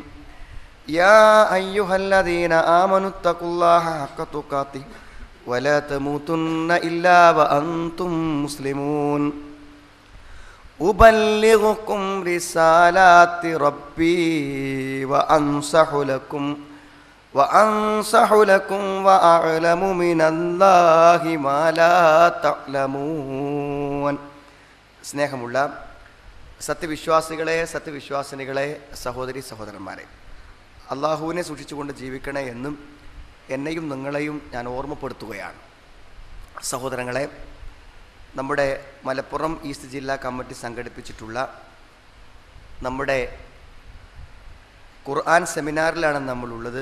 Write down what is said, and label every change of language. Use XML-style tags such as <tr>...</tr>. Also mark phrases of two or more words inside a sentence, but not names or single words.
<ar>يا أيها الذين آمنوا اتقوا الله حق تقاته ولا تموتن إلا وأنتم مسلمون. أبلغكم رسالات ربي وأنصح لكم وأعلم من الله ما لا تعلمون.</ar> <ml>സ്നേഹമുള്ള സത്യവിശ്വാസികളെ, സത്യവിശ്വാസിനികളെ, സഹോദരി സഹോദരന്മാരെ, അള്ളാഹുവിനെ സൂക്ഷിച്ചുകൊണ്ട് ജീവിക്കണേ എന്നും എന്നെയും നിങ്ങളെയും ഞാൻ ഓർമ്മപ്പെടുത്തുകയാണ്. സഹോദരങ്ങളെ, നമ്മുടെ മലപ്പുറം ഈസ്റ്റ് ജില്ലാ കമ്മിറ്റി സംഘടിപ്പിച്ചിട്ടുള്ള നമ്മുടെ ഖുർആൻ സെമിനാറിലാണ് നമ്മളുള്ളത്.</ml>